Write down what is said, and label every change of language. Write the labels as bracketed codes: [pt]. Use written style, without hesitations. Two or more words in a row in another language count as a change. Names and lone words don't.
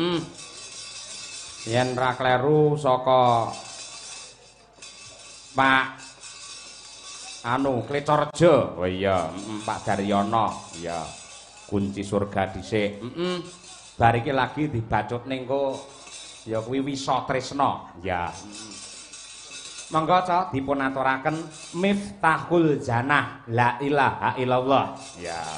[jv] Yen ra kleru saka Pak Klecorjo. Oh iya, Pak Daryono. Iya. Kunci surga dhisik. Bar iki lagi dibacut ning ko ya kuwi Wisa Tresna. Ya. Monggo ca dipun aturaken [ar] مفتاح الجنة لا إله إلا الله. [jv] Ya.